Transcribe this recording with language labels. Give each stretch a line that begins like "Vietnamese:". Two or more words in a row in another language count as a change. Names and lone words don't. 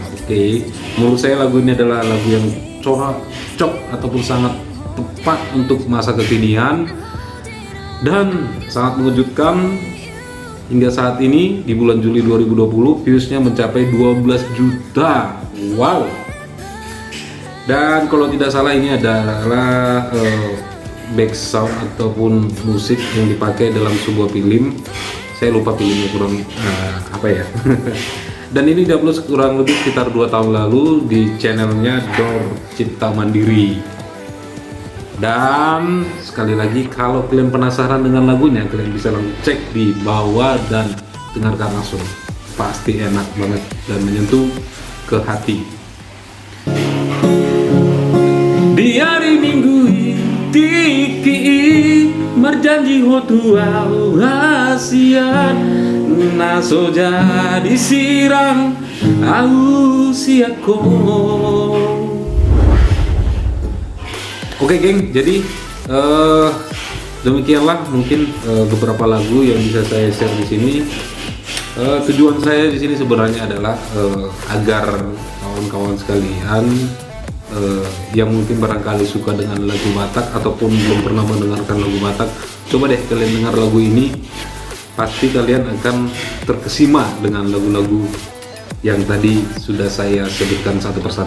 Indonesian: Oke, menurut saya lagu ini adalah lagu yang cocok ataupun sangat tepat untuk masa kekinian dan sangat mengejutkan. Hingga saat ini di bulan Juli 2020 viewsnya mencapai 12 juta. Wow. Dan kalau tidak salah ini adalah
English: back sound
Indonesian: ataupun musik yang dipakai dalam sebuah film. Saya lupa filmnya kurang apa ya. Dan ini diupload kurang lebih sekitar 2 tahun lalu di channelnya Dor Cipta Mandiri. Dan sekali lagi kalau kalian penasaran dengan lagunya, kalian bisa langsung cek di bawah dan dengarkan langsung. Pasti enak banget dan menyentuh ke hati. Di hari Minggu
Batak Toba: tiki merjanji hotua hasian naso jadi sirang au siako.
Indonesian: Oke geng, jadi demikianlah mungkin beberapa lagu yang bisa saya share di sini. Tujuan saya di sini sebenarnya adalah agar kawan-kawan sekalian yang mungkin barangkali suka dengan lagu Batak ataupun belum pernah mendengarkan lagu Batak, coba deh kalian dengar lagu ini, pasti kalian akan terkesima dengan lagu-lagu yang tadi sudah saya sebutkan satu persatu.